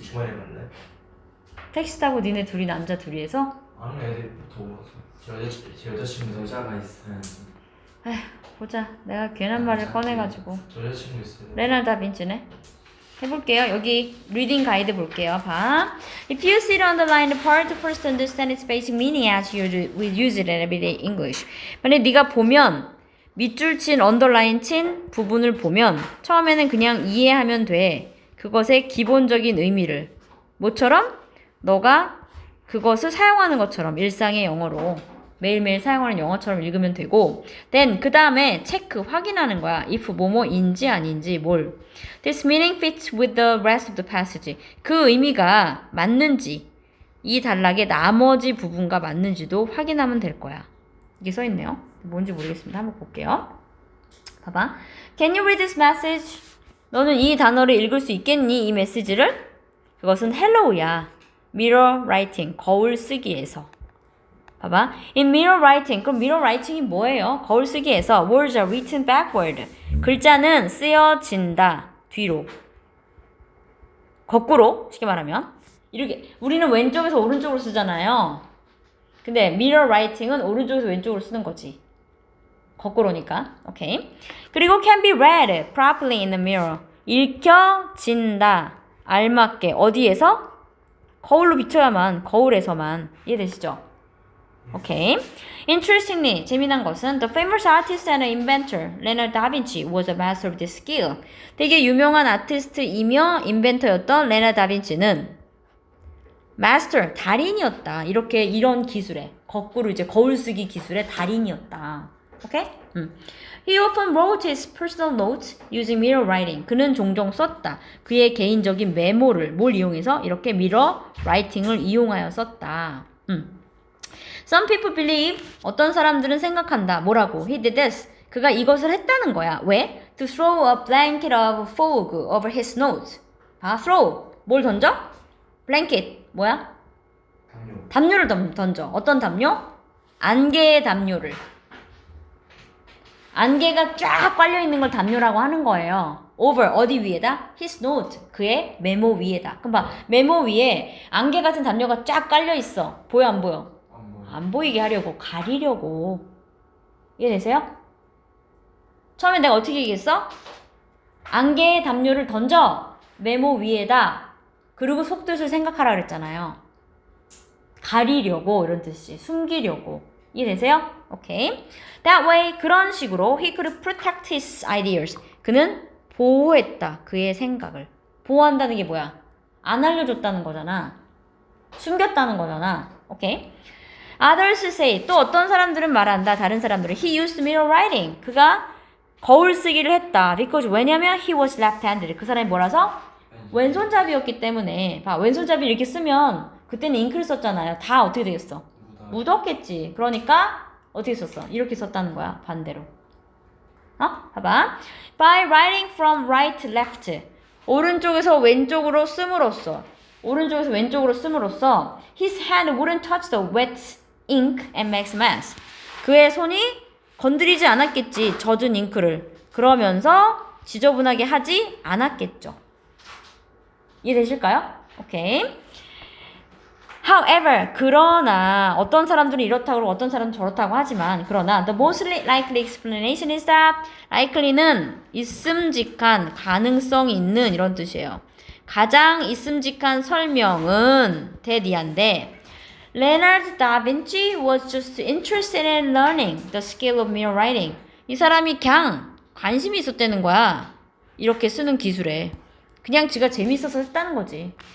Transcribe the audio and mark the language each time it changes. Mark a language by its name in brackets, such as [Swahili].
[Korean] 주말에 갈래? 택시 타고 니네 둘이 남자 둘이서 아니 애들 더워서 제 여자친구 여자가 있어야지. 보자. 내가 괜한 말을 꺼내가지고. 저 여자친구 있어요. 레나르도 다빈치네. 해볼게요. 여기 리딩 가이드 볼게요. 봐. [English] If you see it underline the part first to understand its basic meaning as you will use it in everyday English. [Korean] 만약에 네가 보면 밑줄 친 언더라인 친 부분을 보면 처음에는 그냥 이해하면 돼. 그것의 기본적인 의미를. 뭐처럼? 너가 그것을 사용하는 것처럼 일상의 영어로 매일매일 사용하는 영어처럼 읽으면 되고 then 그 다음에 체크 확인하는 거야. if 뭐뭐인지 아닌지 뭘 [English] this meaning fits with the rest of the passage [Korean] 그 의미가 맞는지 이 단락의 나머지 부분과 맞는지도 확인하면 될 거야. 이게 써있네요. 뭔지 모르겠습니다. 한번 볼게요. 봐봐. [English] Can you read this message? [Korean] 너는 이 단어를 읽을 수 있겠니? 이 메시지를? 그것은 hello야. [English] mirror writing [Korean] 거울 쓰기에서 봐봐. [English] In mirror writing. [Korean] 그럼 mirror writing이 뭐예요? 거울 쓰기에서 [English] words are written backward. [Korean] 글자는 쓰여진다. 뒤로. 거꾸로. 쉽게 말하면. 이렇게. 우리는 왼쪽에서 오른쪽으로 쓰잖아요. 근데 mirror writing은 오른쪽에서 왼쪽으로 쓰는 거지. 거꾸로니까. 오케이. 그리고 [English] can be read properly in the mirror. [Korean] 읽혀진다. 알맞게. 어디에서? 거울로 비춰야만. 거울에서만. 이해되시죠? 오케이. [English] Interestingly, [Korean] 재미난 것은 [English] the famous artist and inventor Leonardo da Vinci was a master of this skill. [Korean] 되게 유명한 아티스트이며 인벤터였던 레나르도 다빈치는 마스터, 달인이었다. 이런 기술에 거꾸로 이제 거울 쓰기 기술의 달인이었다. 오케이? [English] He often wrote his personal notes using mirror writing. [Korean] 그는 종종 썼다. 그의 개인적인 메모를 뭘 이용해서 이렇게 mirror writing을 이용하여 썼다. [English] Some people believe [Korean] 어떤 사람들은 생각한다. 뭐라고? [English] He did this. [Korean] 그가 이것을 했다는 거야. 왜? [English] To throw a blanket of fog over his nose. [Korean] 아, throw. 뭘 던져? blanket. 뭐야? 담요를 던져. 어떤 담요? 안개의 담요를. 안개가 쫙 깔려 있는 걸 담요라고 하는 거예요. over 어디 위에다? [English] his note [Korean] 그의 메모 위에다. 그럼 봐. 메모 위에 안개 같은 담요가 쫙 깔려 있어. 보여 안 보여? 안 보이게 하려고 가리려고. 이해되세요? 처음에 내가 어떻게 얘기했어? 안개의 담요를 던져 메모 위에다. 그리고 속뜻을 생각하라 그랬잖아요. 가리려고 이런 뜻이 숨기려고. 이해되세요? 오케이. [English] That way [Korean] 그런 식으로 [English] he could protect his ideas. [Korean] 그는 보호했다. 그의 생각을. 보호한다는 게 뭐야? 안 알려줬다는 거잖아. 숨겼다는 거잖아. 오케이. [English] Others say [Korean] 또 어떤 사람들은 말한다. 다른 사람들은 [English] he used mirror writing. [Korean] 그가 거울 쓰기를 했다. [English] Because 왜냐면 he was left-handed. [Korean] 그 사람이 뭐라서? 왼손잡이였기 때문에. 봐. 왼손잡이 이렇게 쓰면 그때는 잉크를 썼잖아요. 다 어떻게 되겠어? 묻었겠지. 그러니까 어떻게 썼어? 이렇게 썼다는 거야. 반대로. 봐봐. [English] By writing from right to left. [Korean] 오른쪽에서 왼쪽으로 씀으로써. 오른쪽에서 왼쪽으로 씀으로써 [English] his hand wouldn't touch the wet ink and makes a mess. [Korean] 그의 손이 건드리지 않았겠지. 젖은 잉크를. 그러면서 지저분하게 하지 않았겠죠. 이해되실까요? 오케이. [English] However, [Korean] 그러나 어떤 사람들은 이렇다고 어떤 사람은 저렇다고 하지만 그러나 [English] the most likely explanation is that [Korean] likely는 있음직한 가능성이 있는 이런 뜻이에요. 가장 있음직한 설명은 대디한데 [English] Leonardo da Vinci was just interested in learning the skill of mirror writing. [Korean] 이 사람이 그냥 관심이 있었다는 거야. 이렇게 쓰는 기술에. 그냥 지가 재밌어서 했다는 거지.